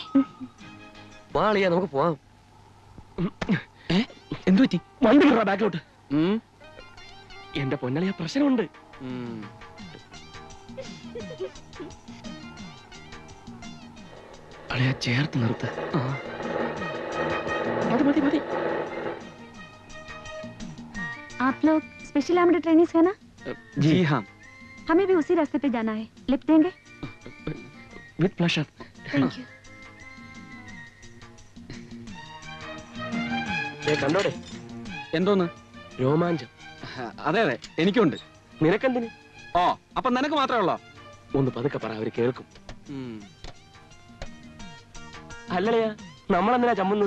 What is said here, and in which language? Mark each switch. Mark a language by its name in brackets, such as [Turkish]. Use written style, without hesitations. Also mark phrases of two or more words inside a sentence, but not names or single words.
[Malayalam] വാ അളിയ നമുക്ക് പോവാം. എന്തു പറ്റി? വണ്ടി വിടറാ ബാക്കിലോട്ട്. എന്റെ പൊന്നളിയ പ്രശ്നമുണ്ട്. അളിയ ചേർത്ത് നിർത്ത്. മതി മതി മതി. [Hindi] आप लोग [English] special armed trainings [Hindi] है ना? जी हाँ. हमें भी उसी रास्ते पे जाना है. लिफ्ट देंगे? [English] with pleasure. thank you. [Malayalam] കണ്ടോടെ എന്തോന്ന് രോമാഞ്ചം? അതെ അതെ എനിക്കുണ്ട്. നിനക്കെന്തിന്? ഓ അപ്പൊ നിനക്ക് മാത്രമേ ഉള്ളോ? ഒന്ന് പതുക്കെ പറ, അവര് കേൾക്കും. അല്ലടയാ നമ്മളെന്തിനാ ചമ്മുന്നത്?